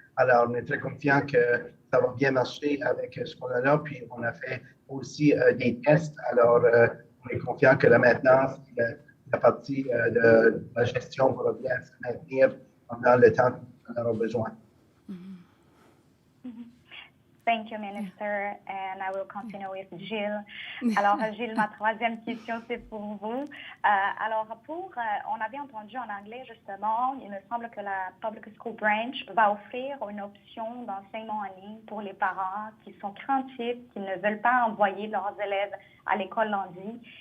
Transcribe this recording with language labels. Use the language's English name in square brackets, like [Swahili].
[French] Alors, on est très confiant que ça va bien marcher avec ce qu'on a là. Puis, on a fait aussi des tests. Alors, on est confiant que la maintenance, la partie de la gestion va bien se maintenir pendant le temps qu'on aura besoin. [English] Thank you, Minister. And I will continue with Jill. [French] Alors, Jill, ma troisième question, c'est pour vous. Alors, on avait entendu en anglais, justement, il me semble que la Public School Branch va offrir une option d'enseignement en ligne pour les parents qui sont craintifs, qui ne veulent pas envoyer leurs élèves à l'école lundi.